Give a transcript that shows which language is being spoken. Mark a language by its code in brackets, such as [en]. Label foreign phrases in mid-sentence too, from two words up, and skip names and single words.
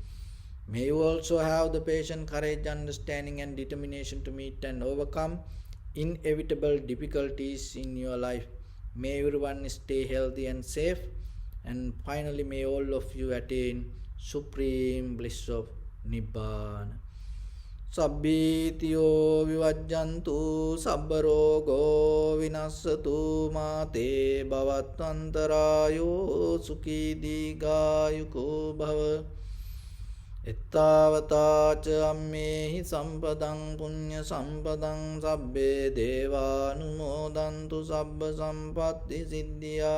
[en] May you also have the patience, courage, understanding and determination to meet and overcome inevitable difficulties in your life. May everyone stay healthy and safe. And finally, may all of you attain supreme bliss of Nibbana. [pi] Sabbitiyo vivajjantu sabbarogo vinassatu mate bhavatvantarayo sukhi digayuko bhava. Ettavata ca ammehi sampadang punya sampadang sabbe devanumodantu sabba sampatti siddhya.